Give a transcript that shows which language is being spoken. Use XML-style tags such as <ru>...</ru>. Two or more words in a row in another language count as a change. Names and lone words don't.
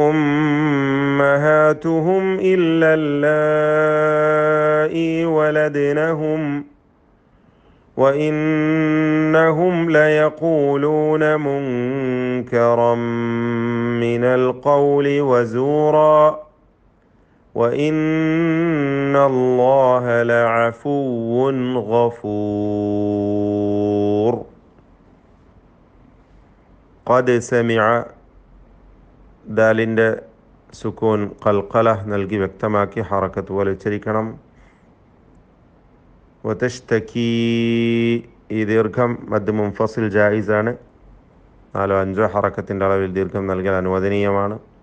<ar>أمهاتهم إلا اللائي ولدنهم وإنهم ليقولون منكرا من القول وزورا وإن الله لعفو غفور. قد سمع</ar> <ml>ദാലിൻ്റെ സുക്കൂൻ ഖൽഖല നൽകി വ്യക്തമാക്കി ഹറക്കത്ത് പോലെ ഉച്ചരിക്കണം. വതഷ്തകീ ഈ ദീർഘം</ml> <ar>مد منفصل</ar> <ml>ജായിസാണ്. 4-5 ഹറക്കത്തിൻ്റെ അളവിൽ ദീർഘം നൽകൽ അനുവദനീയമാണ്.</ml>